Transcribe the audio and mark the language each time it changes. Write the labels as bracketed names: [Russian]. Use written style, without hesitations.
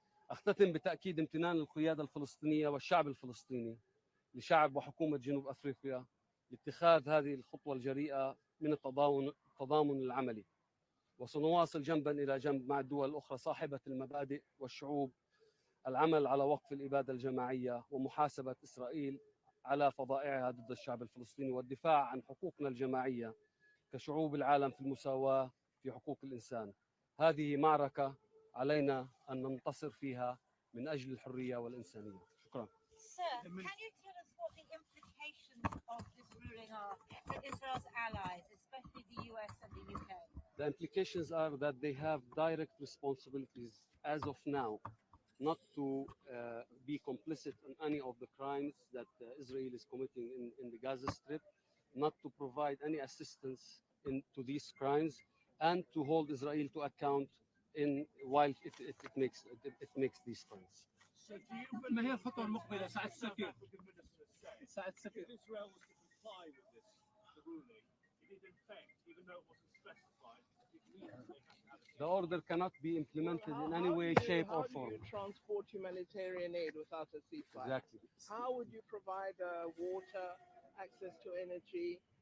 [Arabic] أختتم بتأكيد امتنان القيادة الفلسطينية والشعب الفلسطيني لشعب وحكومة جنوب أفريقيا لاتخاذ هذه الخطوة الجريئة من التضامن العملي، وسنواصل جنبا إلى جنب مع الدول الأخرى صاحبة المبادئ والشعوب العمل على وقف الإبادة الجماعية ومحاسبة إسرائيل على فظائعها ضد الشعب الفلسطيني، والدفاع عن حقوقنا الجماعية كشعوب العالم في المساواة في حقوق الإنسان. هذه معركة علينا أن ننتصر فيها من أجل الحرية والإنسانية. شكرا. [English] Sir, can you tell us what the implications of this ruling are for Israel's allies, especially the US and the UK? The implications are that they have direct responsibilities as of now not to be complicit in any of the crimes that Israel is committing in the Gaza Strip, not to provide any assistance to these crimes, and to hold Israel to account while it makes these crimes. [Arabic] ما هي الخطوة المقبلة سعادة السفير؟ سعادة السفير. [English] Israel was to comply with the ruling, it is in effect, even though it wasn't specified, it means they have to have a The order cannot be implemented in any way, shape, or form. How do you transport humanitarian aid without a ceasefire? Exactly. How would you provide water, access to energy?